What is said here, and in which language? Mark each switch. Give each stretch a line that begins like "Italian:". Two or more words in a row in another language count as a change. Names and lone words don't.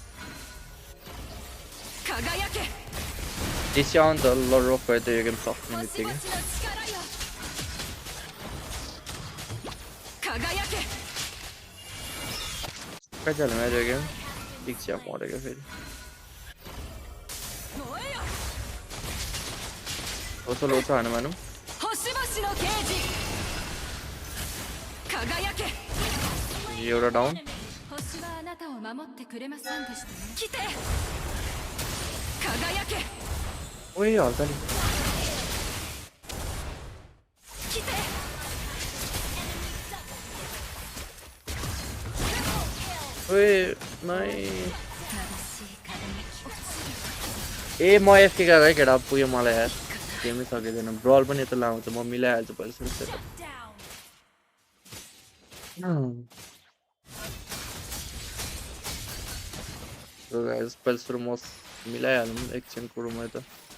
Nepali: त्यसै आउनु त ल रोक भयो त यो गेम सक्ने बित्तिकै सकाइहाल्यो मेरो यो गेम दीक्षा मरेको फेरि लोसो लोसो हानु मानौँ एउटा डाउन
Japanese: 星はあなたを守ってくれませんでしたね来て輝け
Nepali: ओए हल्का नि 来て ओए नाइ ए म एफके गरेर है केटा पुग्यो मलाई यार गेमै सकिँदैन ब्रल पनि यता लाउँछ म मिलाइहाल्छु पहिला पहिला सुरु म मिलाइहालौँ एकछिन कुरोमा त